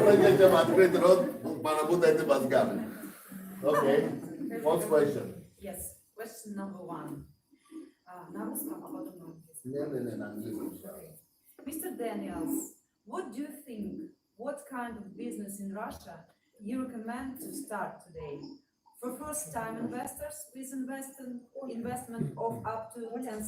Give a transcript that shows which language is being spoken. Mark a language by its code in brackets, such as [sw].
[ru] Прежде чем открыть рот, поработайте мозгами. [en] Okay. What's question? Yes, question number one. [ru] На русском, а потом на английском. Не, на английском. [en] Mr. Deniels, what do you think, what kind of business in Russia you recommend to start today? For first-time investors with investment of up to $10,000.